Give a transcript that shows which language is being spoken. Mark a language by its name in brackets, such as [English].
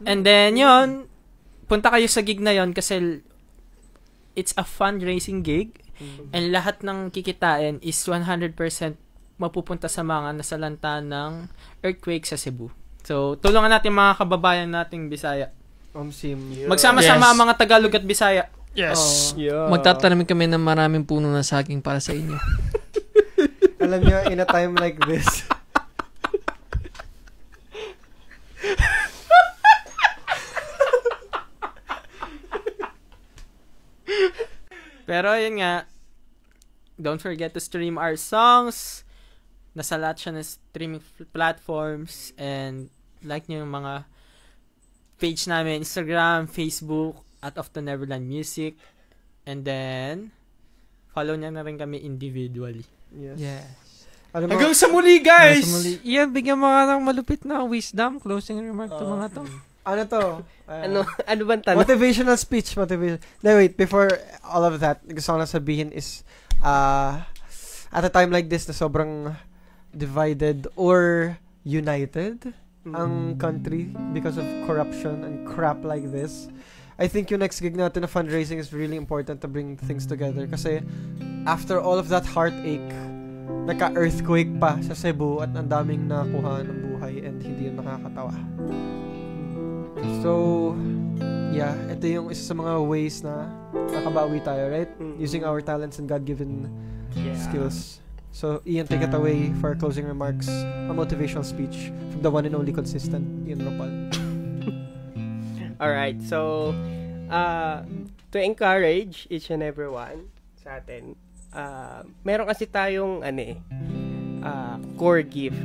[Filipino] And then, yun, punta kayo sa gig na yun kasi [English] it's a fundraising gig [Filipino] and lahat ng kikitain is 100% mapupunta sa mga nasalanta ng earthquake sa Cebu. So, tulungan natin mga kababayan nating Bisaya. Magsama-sama ang mga Tagalog at Bisaya. [English] Yes. [Filipino] Magtatanim kami ng maraming puno na saging para sa inyo. Alam niyo, [English] in a time like this, [Filipino] pero yun nga, [English] don't forget to stream our songs. [Filipino] Nasa lahat siya ng streaming platforms. And like nyo yung mga page namin, Instagram, Facebook, at Of the Neverland Music. And then, follow nyo na rin kami individually. [English] Yes. [Filipino] Hanggang sa muli, guys! Iyan, bigyan mo nga ng malupit na wisdom, closing remark to mga to. Ano to? Ano bang tanong? [English] Motivational speech. No, wait. Before all of that, [Filipino] gusto ko lang sabihin [English] is, at a time like this na sobrang divided or united ang country because of corruption and crap like this, I think yung next gig natin na fundraising is really important to bring things together. [Filipino] Kasi after all of that heartache, nagka-earthquake pa sa Cebu at ang daming nakuha ng buhay and hindi yun nakakatawa. [English] So, yeah, [Filipino] ito yung isa sa mga ways na nakabawi tayo, right? [English] Using our talents and God-given skills. So, Ian, take it away for our closing remarks. A motivational speech from the one and only consistent Ian Ropal. Alright, so, to encourage each and everyone [Filipino] sa atin, meron kasi tayong, [English] core gift.